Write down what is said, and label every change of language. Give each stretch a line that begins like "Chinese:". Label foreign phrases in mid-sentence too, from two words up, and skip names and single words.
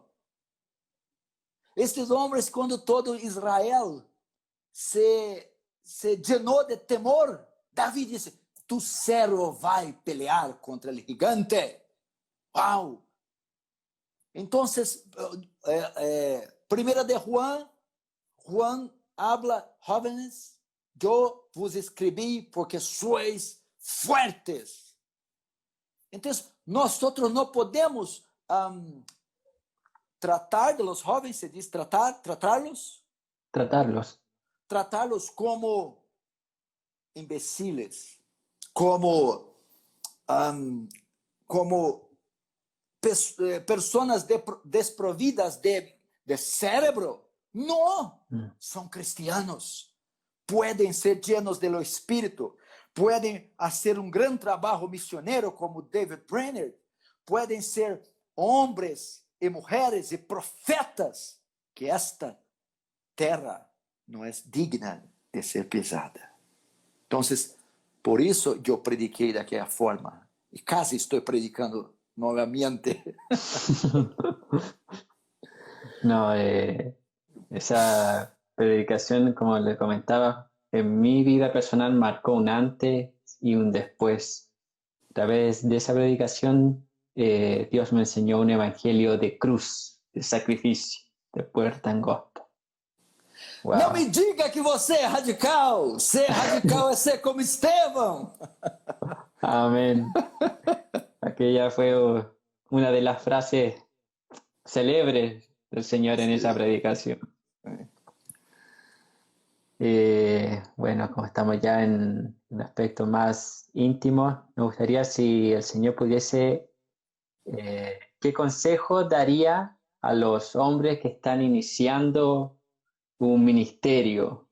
Portuguese: Estes homens, quando todo Israel se llenou de temor, Davi disse: tu servo vai pelear contra o gigante. Uau! Então, primeira de
Spanish: Juan habla: jóvenes,
Portuguese: eu vos escrevi porque sois fuertes. Então, nós não podemos tratar
Spanish: de los jóvenes,
Portuguese: se diz
Spanish: tratarlos como imbéciles,
Portuguese: como pessoas desprovidas de cérebro. Não, são cristianos, podem ser llenos do Espírito, podem fazer grande trabalho missionário como David Brainerd, podem ser homens e mulheres e profetas, que esta terra não é digna de ser pisada. Então, por isso eu prediquei daquela forma, e quase estou predicando novamente.
Spanish: No, esa predicación, como le comentaba, en mi vida personal marcó un antes y un después. A través de esa predicación, Dios me enseñó un evangelio de cruz, de sacrificio, de puerta angosta. Wow.
Portuguese: Não me diga que você é radical. Ser radical é ser como Estevão.
Spanish: Amén. Aquella fue una de las frases célebres del Señor en esa predicación. Bueno, como estamos ya en un aspecto más íntimo, me gustaría si el Señor pudiese, ¿qué consejo daría a los hombres que están iniciando un ministerio?